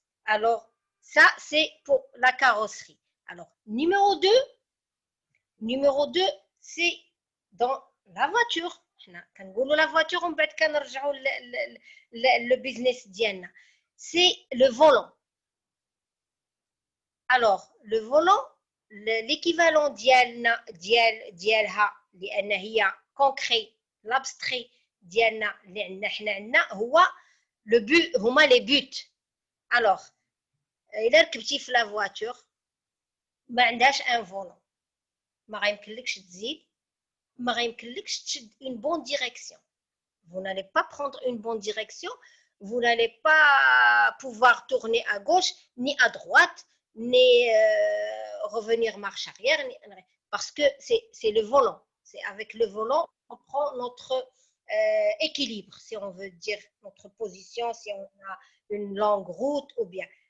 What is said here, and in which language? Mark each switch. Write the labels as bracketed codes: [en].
[fr] Alors, ça, c'est pour la carrosserie. Alors, numéro 2, c'est dans la voiture. [ar] كنقولوا [fr] la voiture [ar] ومن بعد كنرجعوا [fr] le business [ar] ديالنا. [fr] C'est le volant. Alors, le volant, l'équivalent [ar] ديالها لأن هي [fr] concret, l'abstrait [ar] ديالنا اللي عندنا حنا عندنا هو [fr] le but, [ar] هما [fr] les buts. Alors, [ar] إلا ركبتي في [fr] la voiture [ar] ما عندهاش [fr] un volant. [ar] ما غيمكنلكش تزيد ما غيمكنلكش تشد [fr] une bonne direction. Vous n'allez pas prendre une bonne direction, vous n'allez pas pouvoir tourner à gauche ni à droite ni revenir marche arrière parce que c'est le volant. C'est avec le volant on prend notre équilibre, si on veut dire notre position, si on a une longue route ou bien.